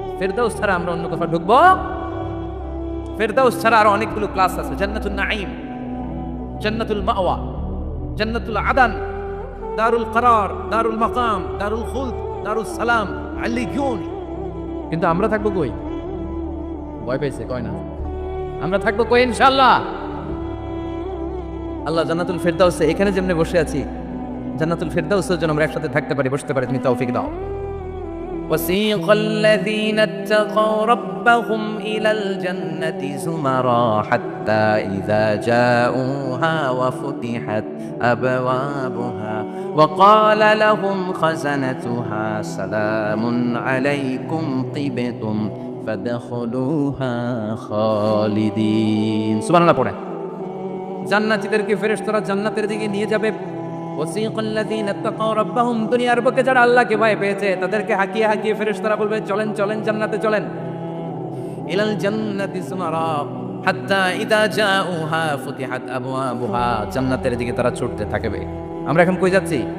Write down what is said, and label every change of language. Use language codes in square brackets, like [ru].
[bn] ফেরদাউস ছাড়া আমরা অন্য কোথাও ঢুকবো? ফেরদাউস ছাড়া আরো অনেকগুলো ক্লাস আছে, জান্নাতুল নাঈম, জান্নাতুল মাওয়া, জান্নাতুল আদান, দারুল করার, দারুল মাকাম, দারুল খুলদ, দারুল সালাম, আলিয়ুন। কিন্তু আমরা থাকবো কই? ভয় পেয়েছে কয় না, আমরা থাকবো কই ইনশাআল্লাহ? আল্লাহ জান্নাতুল ফেরদাউসে, এখানে যেমনে বসে আছি, জান্নাতুল ফেরদাউসে যেন আমরা একসাথে থাকতে পারি, বসতে পারি, তুমি তৌফিক দাও। [ar] وسيق الذين اتقوا ربهم إلى الجنة زمرا حتى إذا جاءوها وفتحت أبوابها وقال لهم خزنتها سلام عليكم طبتم فادخلوها خالدين। [bn] সুবহান আল্লাহ পড়ে। জান্নাতীদেরকে ফেরেশতারা জান্নাতের দিকে নিয়ে যাবে। [ar] ওয়াসিকাল্লাযীনা তাকাউ রাব্বাহুম, [bn] দুনিয়ার বুকে যারা আল্লাহকে ভয় পেয়েছে তাদেরকে হাকিয়ে হাকিয়ে ফেরেশতারা বলবে, চলেন চলেন জান্নাতে চলেন। [ar] ইলাল জান্নাতি সুমারা হাত্তা ইযা জাউহা ফুতিহাত আবওয়াবুহা, [bn] জান্নাতের দিকে তারা ছুটতে থাকবে। আমরা এখন কই যাচ্ছি?